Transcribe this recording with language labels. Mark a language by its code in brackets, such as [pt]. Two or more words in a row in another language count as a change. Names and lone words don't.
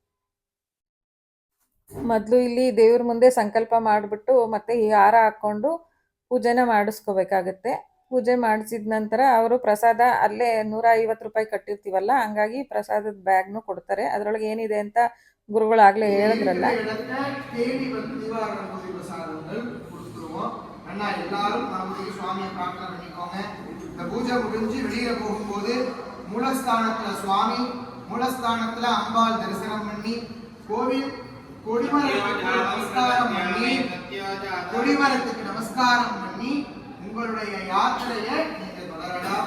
[kn] ಮೊದಲು ಇಲ್ಲಿ ದೇವ್ರ ಮುಂದೆ ಸಂಕಲ್ಪ ಮಾಡಿಬಿಟ್ಟು ಮತ್ತೆ ಈ ಹಾರ ಹಾಕ್ಕೊಂಡು ಪೂಜೆನ ಮಾಡಿಸ್ಕೋಬೇಕಾಗತ್ತೆ. ಪೂಜೆ ಮಾಡಿಸಿದ ನಂತರ ಅವರು ಪ್ರಸಾದ ಅಲ್ಲೇ 150 ರೂಪಾಯಿ ಕಟ್ಟಿರ್ತೀವಲ್ಲ, ಹಂಗಾಗಿ ಪ್ರಸಾದದ ಬ್ಯಾಗ್ನು ಕೊಡ್ತಾರೆ. ಅದರೊಳಗೆ ಏನಿದೆ ಅಂತ ಗುರುಗಳಾಗಲೇ ಹೇಳಿದ್ರಲ್ಲ. [ta] எல்லாரும் சுவாமியை பிரார்த்தனை பண்ணிக்கோங்க. இந்த பூஜை முடிஞ்சு வெளியில போகும்போது மூலஸ்தானத்துல சுவாமி, மூலஸ்தானத்துல அம்பாள் தரிசனம் பண்ணி கொடிமரத்துக்கு நமஸ்காரம் பண்ணி உங்களுடைய யாத்திரையை நீங்க தொடரலாம்.